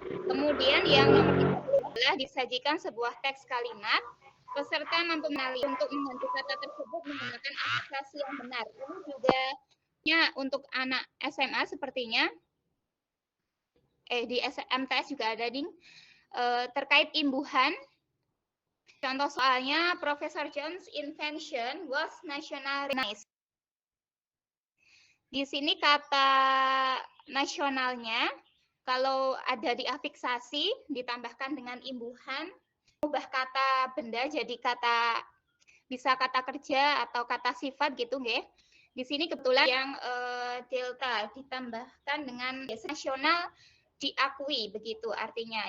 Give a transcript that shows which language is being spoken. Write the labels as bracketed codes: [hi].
[id] Kemudian yang nomor 30 adalah disajikan sebuah teks kalimat, peserta mampu mengenali untuk mengganti kata tersebut menggunakan aplikasi yang benar. Ini juga untuk anak SMA sepertinya, di MTS juga ada ding, terkait imbuhan. Contoh soalnya, [en] Professor Jones' invention was nationally recognized. [id] Di sini kata nasionalnya, kalau ada diafiksasi, ditambahkan dengan imbuhan, ubah kata benda jadi kata, bisa kata kerja atau kata sifat gitu nggih. Di sini kebetulan yang delta ditambahkan dengan nasional diakui begitu artinya.